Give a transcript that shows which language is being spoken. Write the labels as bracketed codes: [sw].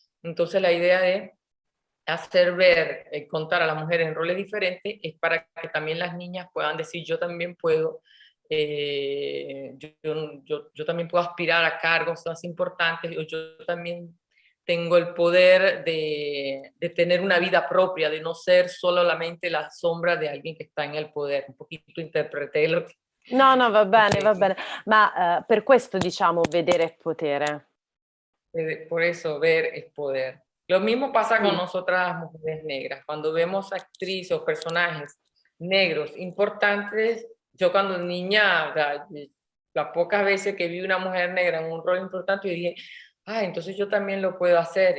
[es] Entonces, la idea de hacer ver, contar a las mujeres en roles diferentes es para que también las niñas puedan decir, yo también puedo, yo también puedo aspirar a cargos más importantes, o yo también tengo el poder de tener una vida propia, de no ser solamente la sombra de alguien que está en el poder. Un poquito interpreté lo que... [it] No, va bene, Okay. va bene. Ma per questo diciamo vedere è potere. [es] Por eso ver es poder. Lo mismo pasa con Sí. nosotras las mujeres negras. Cuando vemos actrices o personajes negros importantes, yo cuando niña, o sea, las pocas veces que vi una mujer negra en un rol importante, yo dije, entonces yo también lo puedo hacer.